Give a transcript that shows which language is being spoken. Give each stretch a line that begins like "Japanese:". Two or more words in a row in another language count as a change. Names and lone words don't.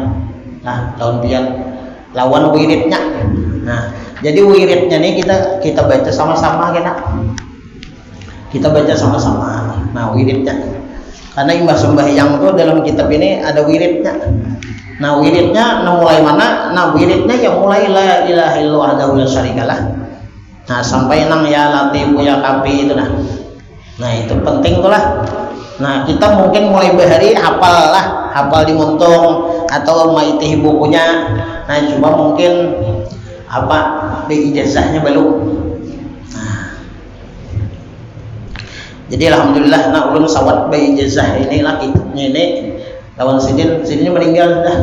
Banjar: Nah, tahun pian lawan wiridnya. Nah, jadi wiridnya nih kita baca sama-sama kena. Kita baca sama-sama. Nah, wiridnya. Karena imbah sembahyang itu dalam kitab ini ada wiridnya. Nah, wiridnya mulai mana? Nah, wiridnya yang mulai
Arabic: لا إله إلا الله وحده لا شريك له.
Banjar: Nah, sampai nang
Arabic: يا لطيف يا كافي
Banjar: itu nah. Nah, itu penting tuh lah. Nah, kita mungkin mulai bahari hafal di muntung atau maitih bukunya. Nah, cuma mungkin di ijazahnya belum. Nah, jadi alhamdulillah nah ulun sawat bayi ijazah inilah kitabnya ini lawan Sidin meninggal dah.